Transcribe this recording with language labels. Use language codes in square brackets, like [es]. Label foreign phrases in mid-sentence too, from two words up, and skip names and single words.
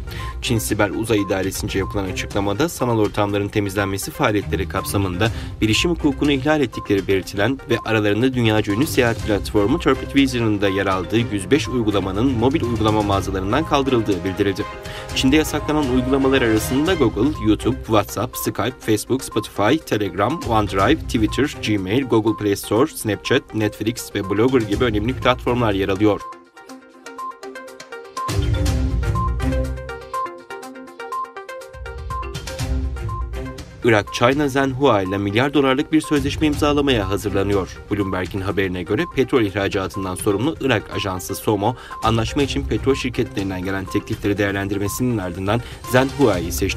[tr] Çin Siber Uzay İdaresi'nce yapılan açıklamada sanal ortamların temizlenmesi faaliyetleri kapsamında bilişim hukukunu ihlal ettikleri belirtilen ve aralarında dünyaca ünlü seyahat platformu TurkPeteWizard'ın da yer aldığı 105 uygulamanın mobil uygulama mağazalarından kaldırıldığı bildirildi. Çin'de yasaklanan uygulamalar arasında Google, YouTube, WhatsApp, Skype, Facebook, Spotify, Telegram, OneDrive, Twitter, Gmail, Google Play Store, Snapchat, Netflix ve Blogger gibi önemli platformlar yer alıyor. Irak, China Zhenhua ile milyar dolarlık bir sözleşme imzalamaya hazırlanıyor. Bloomberg'in haberine göre petrol ihracatından sorumlu Irak ajansı SOMO, anlaşma için petrol şirketlerinden gelen teklifleri değerlendirmesinin ardından Zhenhua'yı seçti.